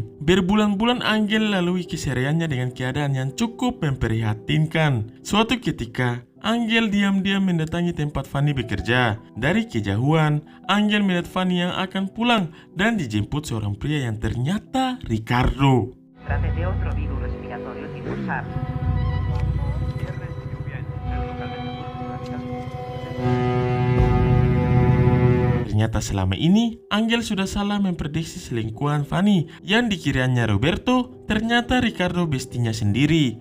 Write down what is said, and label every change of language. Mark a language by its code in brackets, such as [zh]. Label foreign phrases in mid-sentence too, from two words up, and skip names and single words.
[id] Berbulan-bulan Angel lalui kesehariannya dengan keadaan yang cukup memprihatinkan. Suatu ketika, Angel diam-diam mendatangi tempat Fanny bekerja. Dari kejauhan, Angel melihat Fanny yang akan pulang dan dijemput seorang pria yang ternyata Ricardo. [es] Trate de otro virus respiratorio tipo SARS. [id] Ternyata selama ini, Angel sudah salah memprediksi selingkuhan Fanny yang dikiranya Roberto, ternyata Ricardo bestinya sendiri.